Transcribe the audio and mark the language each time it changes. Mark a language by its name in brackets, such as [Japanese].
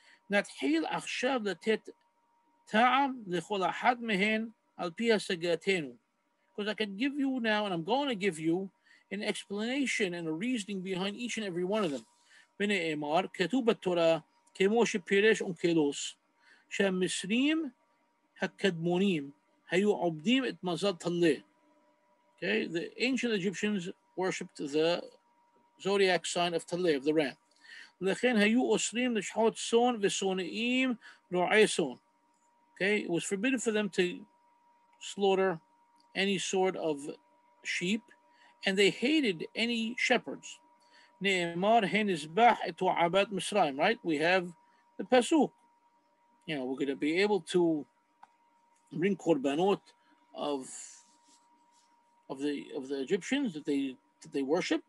[Hebrew] נתחיל עכשיו לתת טעם לכל אחת מהן על פי השגתנו. [English] Because I can give you now, and I'm going to give you, an explanation and a reasoning behind each and every one of them. [Hebrew] ונאמר, כתוב בתורה, כמו שפירש אונקלוס, שהמצרים הקדמונים היו עובדים את מזל טלה. [English] Okay, the ancient Egyptians worshipped the zodiac sign of Taleh, of the ram. [Hebrew] לכן היו אוסרים לשחוט צאן ושונאים רועי צאן. [English] Okay, it was forbidden for them to slaughter any sort of sheep, and they hated any shepherds. [Hebrew] נאמר הנזבח את תועבת מצרים, [English] right? We have the pasuk. You know, we're going to be able to bring korbanot of the Egyptians that they worship.